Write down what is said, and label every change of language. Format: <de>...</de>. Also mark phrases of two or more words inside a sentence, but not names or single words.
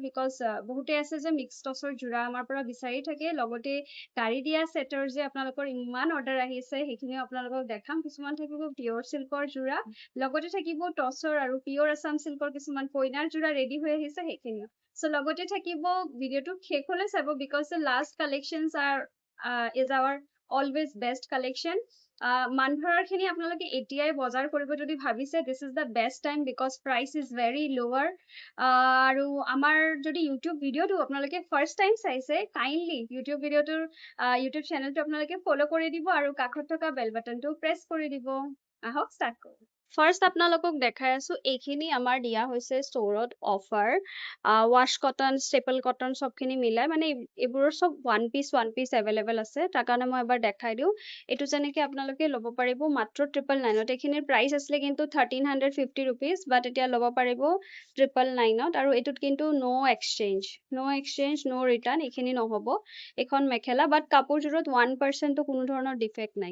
<as>বিকজ বহুতে আছে যে মিক্স টছৰ যোৰা আমাৰ পৰা বিচাৰি থাকে, লগতে গাড়ী দিয়া সেটৰ যে আপোনালোকৰ ইমান অৰ্ডাৰ আহিছে সেইখিনিও আপোনালোকক দেখাম। কিছুমান থাকিব পিয়ৰ চিল্কৰ যোৰা, লগতে থাকিব টছৰ আৰু পিয়ৰ আসাম চিল্কৰ কিছুমান কইনাৰ যোৰা ৰেডি হৈ আহিছে সেইখিনিও। So লগতে থাকিব ভিডিওটো শেষলৈ চাব,</as> <en>because the last collections are is our always best collection.</en> <as>মানধৰাৰ খিনি আপোনালোকে এতিয়াই বজাৰ কৰিব যদি ভাবিছে,</as> <en>this is the best time because price is very lower.</en> <as>আৰু আমাৰ যদি ইউটিউব ভিডিওটো আপোনালোকে</as> <en>first time</en> <as>চাইছে, কাইন্ডলি ইউটিউব ভিডিওটোৰ ইউটিউব চেনেলটো আপোনালোকে ফলো কৰি দিব আৰু কাষত থকা</as> <en>bell button</en> <as>প্ৰেছ কৰি দিব। আহক ষ্টাৰ্ট কৰো। ফাৰ্স্ট আপোনালোকক দেখাই আছো, এইখিনি আমাৰ দিয়া হৈছে ষ্টৰত অফাৰ।</as> <en>wash cotton, staple cotton</en> <as>সবখিনি মিলাই, মানে এইবোৰৰ সব</as> <en>one piece available</en> <as>আছে। তাৰ কাৰণে মই এবাৰ দেখাই দিও। এইটো যেনেকে আপোনালোকে ল'ব পাৰিব মাত্ৰ 999। এইখিনিৰ প্ৰাইস আছিলে কিন্তু 1350 rupees, বাট এতিয়া ল'ব পাৰিব 999। আৰু এইটোত কিন্তু</as> <en>no exchange, no return,</en> <as>এইখিনি নহব। এখন মেখেলা, বাট কাপোৰযোৰত 1% তো কোনো ধৰণৰ ডিফেক্ট নাই।</as>